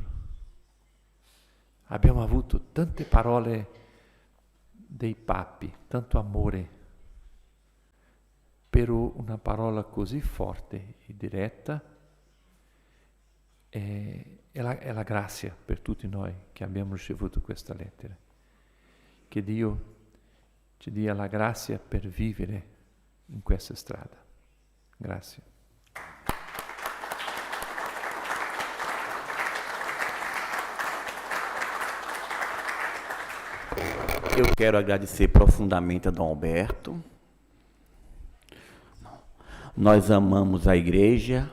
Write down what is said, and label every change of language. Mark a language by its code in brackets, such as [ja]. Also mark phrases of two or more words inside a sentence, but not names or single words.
[it] Abbiamo avuto tante parole dei papi, tanto amore, però una parola così forte e diretta è la grazia per tutti noi che abbiamo ricevuto questa lettera. Che Dio ci dia la grazia per vivere in questa strada. Grazie. [pt] Eu quero agradecer profundamente a Dom Alberto. Nós amamos a igreja.